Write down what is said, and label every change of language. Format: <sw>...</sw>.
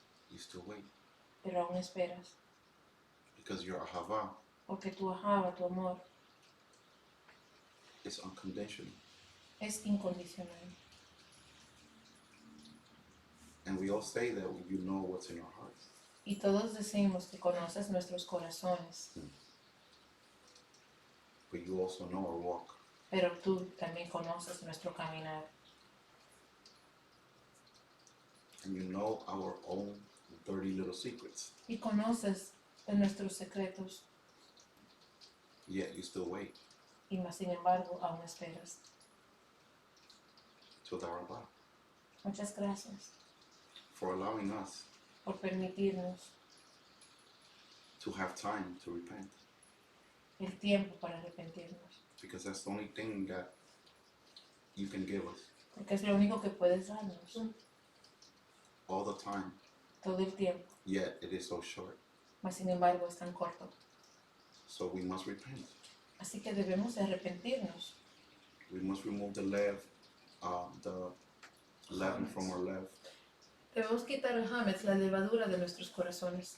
<en>you still wait,</en> <es>pero aún esperas,</es> <en>because your ahava</en> <es>porque tu ahava, tu amor,</es> <en>is unconditional.</en> <es>es incondicional.</es> <en>And we all say that you know what's in our hearts.</en> <es>Y todos decimos que conoces nuestros corazones,</es> <en>But you also know our walk.</en> <es>pero tú también conoces nuestro caminar.</es> <en>And you know our own dirty little secrets.</en> <es>Y conoces de nuestros secretos,</es> <en>Yet you still wait</en> <es>y más sin embargo aún esperas. till the Rabbah Muchas gracias</es> <en>for allowing us</en> <es>por permitirnos</es> <en>to have time to repent.</en> <es>el tiempo para arrepentirnos,</es> <en>Because that's the only thing that you can give us</en> <es>porque es lo único que puedes darnos</es> <en>all the time.</en> <es>todo el tiempo,</es> <en>Yet it is so short.</en> <es>mas sin embargo es tan corto.</es> <en>So we must repent.</en> <es>Así que debemos de arrepentirnos.</es> <en>We must remove the leaven from our left,</en> <es>Debemos quitar el hametz, la levadura de nuestros corazones,</es>